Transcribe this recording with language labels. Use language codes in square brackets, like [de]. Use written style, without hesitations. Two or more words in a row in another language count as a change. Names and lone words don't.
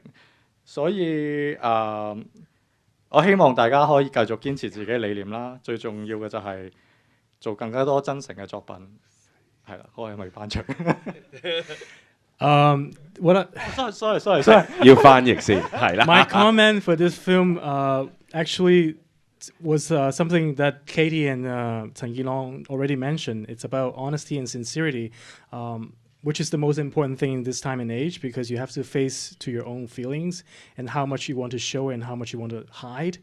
[yue] 所以我希望大家可以繼續堅持自己理念啦。最重要嘅就係做更加多真誠嘅作品。係啦，我係咪頒獎？ Sorry，要翻譯先，係啦。 [en] My comment for this film actually was something that Katie and Chen Yilong already mentioned. It's about honesty and sincerity, which is the most important thing in this time and age, because you have to face to your own feelings and how much you want to show and how much you want to hide.